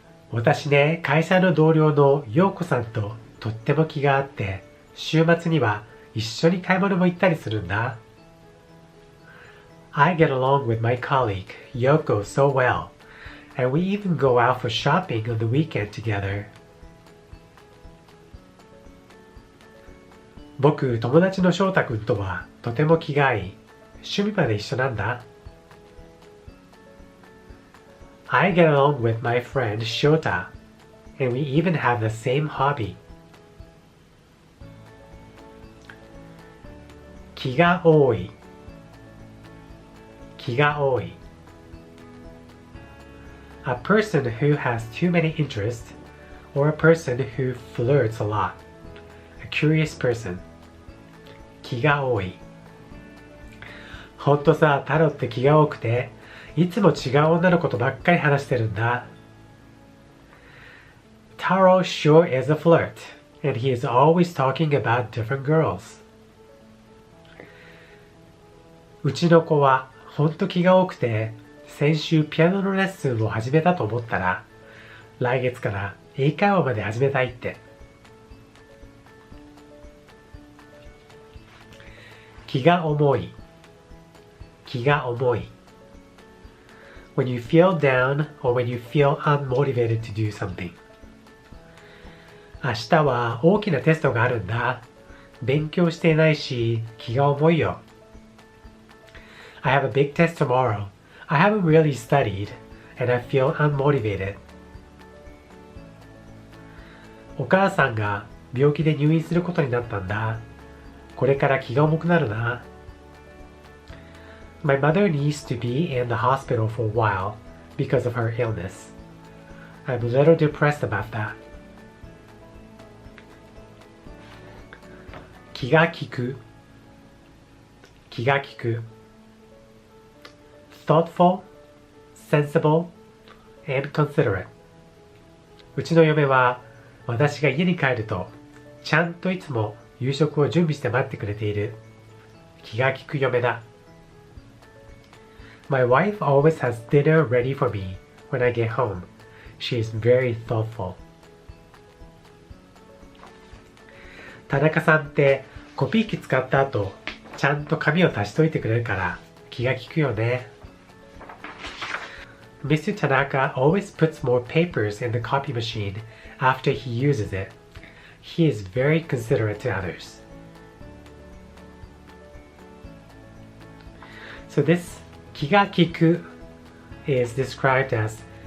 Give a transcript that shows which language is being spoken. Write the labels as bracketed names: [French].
[Japanese] 私ね、会社の同僚の陽子さんととっても気が合って、週末には一緒に買い物も行ったりするんだ。 [English] I get along with my colleague, Yoko, so well, and we even go out for shopping on the weekend together. [Japanese] 僕、友達の翔太くんとはとても気が合い、趣味まで一緒なんだ。 [English] I get along with my friend Shota, and we even have the same hobby. [Japanese] 気が多い。気が多い。 [English] A person who has too many interests, or a person who flirts a lot. A curious person. 気が多い。 [Japanese] ほんとさ、タロって気が多くて、いつも違う女の子とばっかり話してるんだ。 [English] Taro sure is a flirt, and he is always talking about different girls. [Japanese] うちの子はほんと気が多くて、先週ピアノのレッスンを始めたと思ったら、来月から英会話まで始めたいって。気が重い。気が重い。 [English] When you feel down or when you feel unmotivated to do something. [Japanese] 明日は大きなテストがあるんだ。勉強していないし、気が重いよ。 [English] I have a big test tomorrow. I haven't really studied, and I feel unmotivated. [Japanese] お母さんが病気で入院することになったんだ。これから気が重くなるな。 [English] My mother needs to be in the hospital for a while because of her illness. I'm a little depressed about that. 気が利く。気が利く。 thoughtful, sensible, and considerate. [Japanese] うちの嫁は私が家に帰るとちゃんといつも夕食を準備して待ってくれている。気が利く嫁だ。 [English] My wife always has dinner ready for me when I get home. She is very thoughtful. [Japanese] 田中さんってコピー機使った後、ちゃんと紙を足しといてくれるから気が利くよね。 [English] Mr. Tanaka always puts more papers in the copy machine after he uses it. He is very considerate to others. So this 気が利く is described as